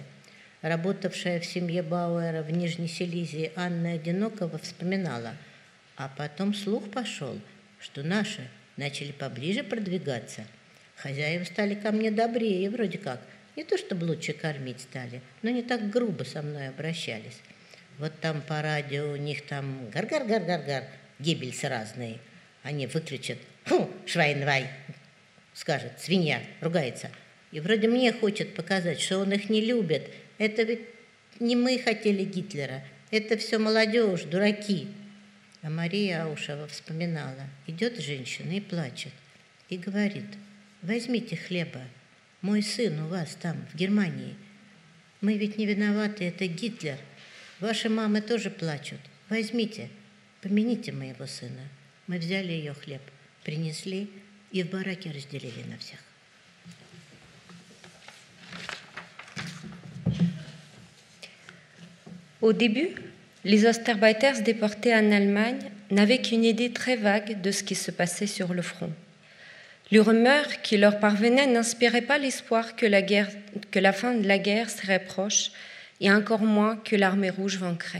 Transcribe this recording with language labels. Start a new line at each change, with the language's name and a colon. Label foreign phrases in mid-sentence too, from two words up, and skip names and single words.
Russian: Работавшая в семье Бауэра в Нижней Силезии Анна Одинокова вспоминала: а потом слух пошел, что наши начали поближе продвигаться. Хозяева стали ко мне добрее, вроде как. Не то чтобы лучше кормить стали, но не так грубо со мной обращались. Вот там по радио у них там гар-гар-гар-гар-гар, геббельсы разные. Они выключат: «Фу, швайнвай», скажет, свинья, ругается. И вроде мне хочет показать, что он их не любит. Это ведь не мы хотели Гитлера, это все молодежь, дураки. А Мария Аушева вспоминала: идет женщина и плачет, и говорит: возьмите хлеба, мой сын у вас там, в Германии. Мы ведь не виноваты, это Гитлер. Ваши мамы тоже плачут. Возьмите, помяните моего сына. Мы взяли ее хлеб, принесли и в бараке разделили на всех.
French: Au début, les Ostarbeiters déportés en Allemagne n'avaient qu'une idée très vague de ce qui se passait sur le front. Les rumeurs qui leur parvenaient n'inspiraient pas l'espoir que la fin de la guerre serait proche et encore moins que l'armée rouge vaincrait.